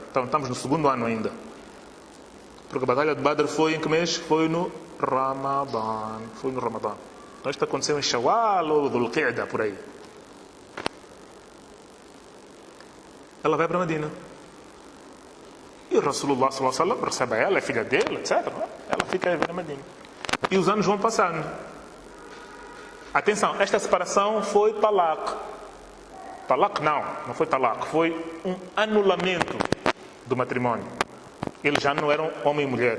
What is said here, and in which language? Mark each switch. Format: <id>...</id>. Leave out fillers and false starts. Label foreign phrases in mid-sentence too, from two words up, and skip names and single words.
<pt>Então estamos no segundo ano ainda. Porque a batalha de Badr foi em que mês? Foi no Ramadã. Então isto aconteceu em Shawwal ou Dhul Qa'dah, por aí. Ela vai para Medina. E o Rasulullah</pt> <ar>صلى الله عليه وسلم</ar> <pt>recebe ela, é filha dele, etc. Ela fica aí na Medina. E os anos vão passando. Atenção, esta separação foi talaq. Talaq não foi talaq. Foi um anulamento do matrimônio. Eles já não eram homem e mulher.</pt>